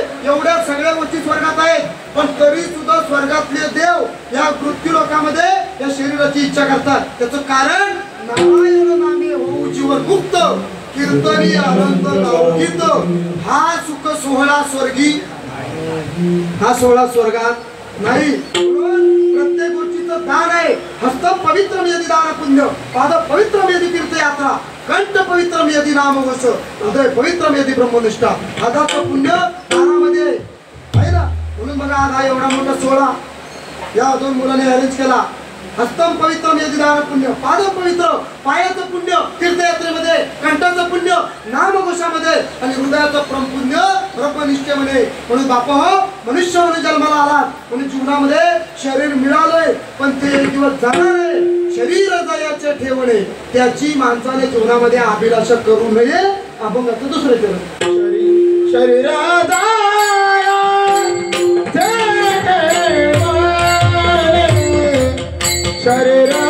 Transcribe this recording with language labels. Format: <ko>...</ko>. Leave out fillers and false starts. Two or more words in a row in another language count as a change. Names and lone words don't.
<mr>एवढ्या सगळ्या गोष्टी स्वर्गात आहेत. पण तरी सुद्धा स्वर्गातले देव या मृत्यू लोकांमध्ये या शरीराची इच्छा करतात. त्याचं कारण नारायण नामे होऊ जीवन मुक्त, कीर्तनी अनंत लौकिक. हा सुख सोहळा स्वर्गी, हा सोहळा स्वर्गात नाही. प्रत्येक गोष्टीचं दान आहे.</mr> <sa>हस्त पवित्रम यदि दान पुण्य, पाद पवित्रम यदि तीर्थयात्रा, कंठ पवित्रम यदि नामघोष, हृदय पवित्रम यदि ब्रह्मनिष्ठा.</sa> <mr>हाताचं पुण्य दानामध्ये आहे ना. म्हणून बघा आज हा एवढा मोठा सोहळा या 2 मुलांनी अरेंज केला.</mr> <sa>हस्तम पवित्रम यदि दान पुण्य, पाद पवित्र,</sa> <mr>पायाचं पुण्य तीर्थयात्रेमध्ये, कंठाचं पुण्य नामघोषामध्ये आणि हृदयाचं पुण्य ब्रह्मनिष्ठेमध्ये. म्हणून बापा हो, मनुष्य म्हणून जन्माला आलात म्हणून जीवनामध्ये शरीर मिळालंय, पण ते एक दिवस जाणार आहे. शरीर जायाचे ठेवणे, त्याची माणसाने जीवनामध्ये अभिलाषा करू नये. अभंगाचं दुसरं चरण. शरीर शरीर</mr>